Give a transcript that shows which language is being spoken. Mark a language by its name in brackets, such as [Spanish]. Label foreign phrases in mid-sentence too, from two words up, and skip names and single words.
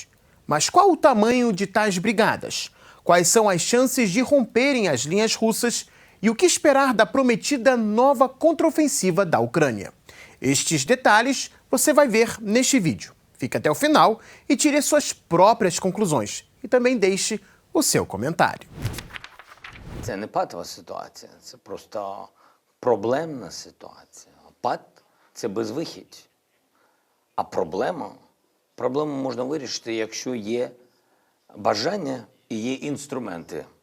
[Portuguese] Mas qual o tamanho de tais brigadas? Quais são as chances de romperem as linhas russas e o que esperar da prometida nova contraofensiva da Ucrânia? Estes detalhes você vai ver neste vídeo. Fique até o final e tire suas próprias conclusões. E também deixe o seu comentário. [Ukrainian] Це не патова ситуація, це просто проблемна ситуація. Пат – це безвихідь. А проблему можна вирішити, якщо є бажання і є інструменти.